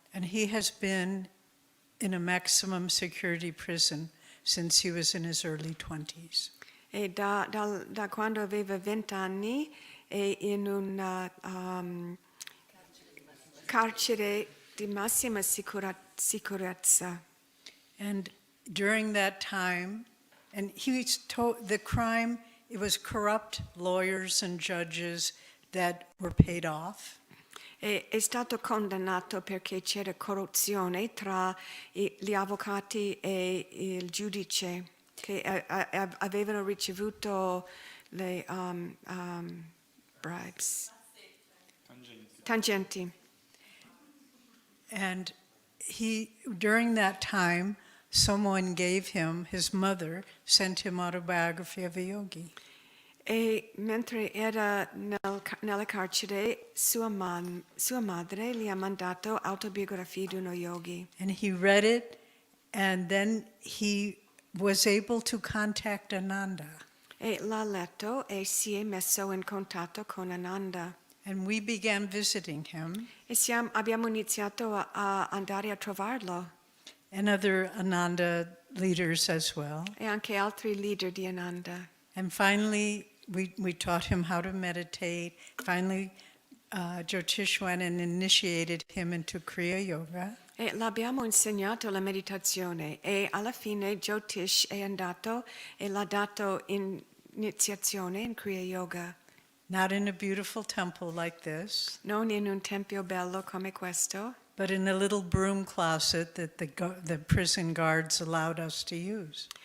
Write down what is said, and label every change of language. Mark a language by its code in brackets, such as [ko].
[en] And he has been in a maximum security prison since he was in his early 20s. [it] E da quando aveva 20 anni è in un carcere di massima sicurezza. [en] And during that time, and he was told the crime, it was corrupt lawyers and judges that were paid off. [it] È stato condannato perché c'era corruzione tra gli avvocati e il giudice che avevano ricevuto le bribes. Tangenti. [en] And during that time, someone gave him, his mother sent him Autobiography of a Yogi. [it] E mentre era nella carcere, sua madre gli ha mandato Autobiografia di uno yogi. [en] And he read it, and then he was able to contact Ananda. [it] E l'ha letto e si è messo in contatto con Ananda. [en] And we began visiting him. [it] E abbiamo iniziato a andare a trovarlo. [en] And other Ananda leaders as well. [it] E anche altri leader di Ananda. [en] And finally, we taught him how to meditate. Finally, Jyotish went and initiated him into Kriya Yoga. [it] E l'abbiamo insegnato la meditazione e alla fine Jyotish è andato e l'ha dato iniziazione in Kriya Yoga. [en] Not in a beautiful temple like this, [it] Non in un tempio bello come questo, [en] but in a little broom closet that the prison guards allowed us to use.